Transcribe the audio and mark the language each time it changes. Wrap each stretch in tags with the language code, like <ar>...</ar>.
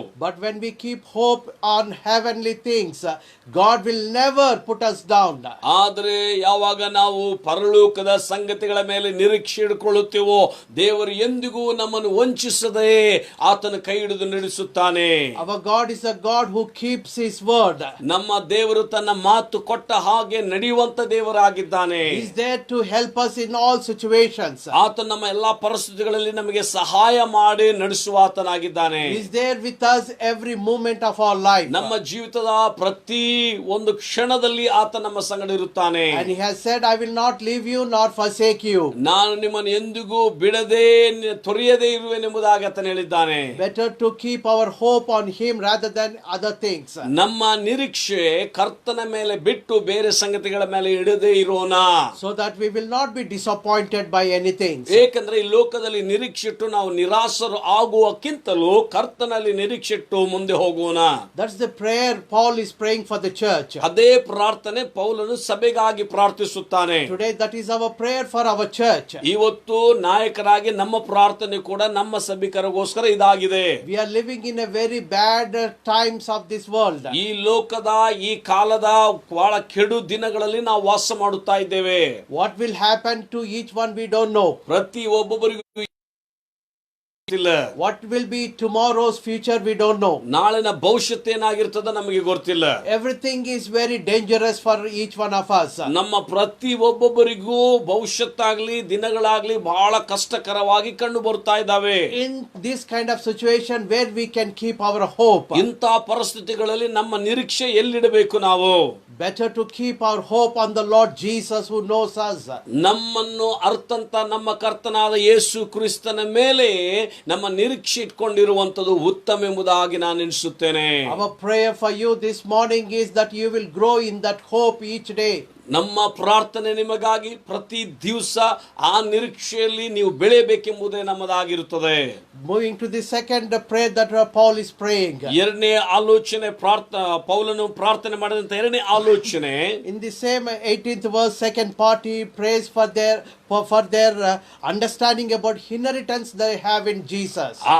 <en>But when we keep hope on heavenly things, God will never put us down.</en> <kn>ಆದರೆ ಯಾವಾಗ ನಾವು ಪರಲೋಕದ ಸಂಗತಿಗಳ ಮೇಲೆ ನಿರೀಕ್ಷೆ ಇಟ್ಟುಕೊಳ್ಳುತ್ತೇವೋ ದೇವರು ಎಂದಿಗೂ ನಮ್ಮನ್ನು ವಂಚಿಸದೆ ಆತನ ಕೈ ಹಿಡಿದು ನಡೆಸುತ್ತಾನೆ.</kn> <en>Our God is a God who keeps his word.</en> <kn>ನಮ್ಮ ದೇವರು ತನ್ನ ಮಾತು ಕೊಟ್ಟ ಹಾಗೆ ನಡೆಯುವಂತ ದೇವರಾಗಿದ್ದಾನೆ.</kn> <en>He is there to help us in all situations.</en> <kn>ಆತ ನಮ್ಮ ಎಲ್ಲಾ ಪರಿಸ್ಥಿತಿಗಳಲ್ಲಿ ನಮಗೆ ಸಹಾಯ ಮಾಡಿ ನಡೆಸುವ ಆತನಾಗಿದ್ದಾನೆ.</kn> <en>He is there with us every moment of our life.</en> <kn>ನಮ್ಮ ಜೀವಿತದ ಪ್ರತಿ ಒಂದು ಕ್ಷಣದಲ್ಲಿ ಆತ ನಮ್ಮ ಸಂಗಡ ಇರುತ್ತಾನೆ.</kn> <en>And he has said, I will not leave you nor forsake you.</en> <kn>ನಾನು ನಿಮ್ಮನ್ನು ಎಂದಿಗೂ ಬಿಡದೆ ತೊರೆಯದೇ ಇರುವೆನೆಂಬುದಾಗಿ ಆತನು ಹೇಳಿದ್ದಾನೆ.</kn> <en>Better to keep our hope on him rather than other things.</en> <kn>ನಮ್ಮ ನಿರೀಕ್ಷೆ ಕರ್ತನ ಮೇಲೆ ಬಿಟ್ಟು ಬೇರೆ ಸಂಗತಿಗಳ ಮೇಲೆ ಇಡದೇ ಇರೋಣ.</kn> <en>So that we will not be disappointed by anything.</en> <kn>ಏಕೆಂದ್ರೆ ಈ ಲೋಕದಲ್ಲಿ ನಿರೀಕ್ಷಿಟ್ಟು ನಾವು ನಿರಾಸರು ಆಗುವಕ್ಕಿಂತಲೂ ಕರ್ತನಲ್ಲಿ ನಿರೀಕ್ಷಿಟ್ಟು ಮುಂದೆ ಹೋಗೋಣ.</kn> <en>That's the prayer Paul is praying for the church.</en> <kn>ಅದೇ ಪ್ರಾರ್ಥನೆ ಪೌಲನು ಸಭೆಗಾಗಿ ಪ್ರಾರ್ಥಿಸುತ್ತಾನೆ.</kn> <en>Today that is our prayer for our church.</en> <kn>ಇವತ್ತು ನಾಯಕರಾಗಿ ನಮ್ಮ ಪ್ರಾರ್ಥನೆ ಕೂಡ ನಮ್ಮ ಸಭಿಕರಿಗೋಸ್ಕರ ಇದಾಗಿದೆ.</kn> <en>We are living in a very bad times of this world.</en> <kn>ಈ ಲೋಕದ ಈ ಕಾಲದ ಬಹಳ ಕೆಡು ದಿನಗಳಲ್ಲಿ ನಾವು ವಾಸ ಮಾಡುತ್ತಾ ಇದ್ದೇವೆ.</kn> <en>What will happen to each one we don't know.</en> <kn>ಪ್ರತಿ ಒಬ್ಬೊಬ್ಬರಿಗೂ</kn> <en>What will be tomorrow's future we don't know.</en> <kn>ನಾಳಿನ ಭವಿಷ್ಯತ್ ಏನಾಗಿರ್ತದ ನಮಗೆ ಗೊತ್ತಿಲ್ಲ.</kn> <en>Everything is very dangerous for each one of us.</en> <kn>ನಮ್ಮ ಪ್ರತಿ ಒಬ್ಬೊಬ್ಬರಿಗೂ ಭವಿಷ್ಯತ್ತಾಗ್ಲಿ ದಿನಗಳಾಗ್ಲಿ ಬಹಳ ಕಷ್ಟಕರವಾಗಿ ಕಂಡು ಬರ್ತಾ ಇದ್ದಾವೆ.</kn> <en>In this kind of situation where we can keep our hope.</en> <kn>ಇಂಥ ಪರಿಸ್ಥಿತಿಗಳಲ್ಲಿ ನಮ್ಮ ನಿರೀಕ್ಷೆ ಎಲ್ಲಿಡಬೇಕು ನಾವು?</kn> <en>Better to keep our hope on the Lord Jesus who knows us.</en> <kn>ನಮ್ಮನ್ನು ಅರ್ಥಂತ ನಮ್ಮ ಕರ್ತನಾದ ಯೇಸು ಕ್ರಿಸ್ತನ ಮೇಲೆ ನಮ್ಮ ನಿರೀಕ್ಷೆ ಇಟ್ಕೊಂಡಿರುವಂತದ್ದು ಉತ್ತಮ ಎಂಬುದಾಗಿ ನಾನು ಎಣಿಸುತ್ತೇನೆ.</kn> <en>Our prayer for you this morning is that you will grow in that hope each day.</en> <kn>ನಮ್ಮ ಪ್ರಾರ್ಥನೆ ನಿಮಗಾಗಿ ಪ್ರತಿ ದಿವಸ ಆ ನಿರೀಕ್ಷೆಯಲ್ಲಿ ನೀವು ಬೆಳೆಯಬೇಕೆಂಬುದೇ ನಮ್ಮದಾಗಿರುತ್ತದೆ.</kn> <en>Moving to the second prayer that Paul is praying.</en> <kn>ಎರಡನೇ ಆಲೋಚನೆ ಪೌಲನು ಪ್ರಾರ್ಥನೆ ಮಾಡಿದಂತ ಎರಡನೇ ಆಲೋಚನೆ,</kn> <en>In the same 18th verse, second part, he prays for their understanding about inheritance they have in Jesus.</en>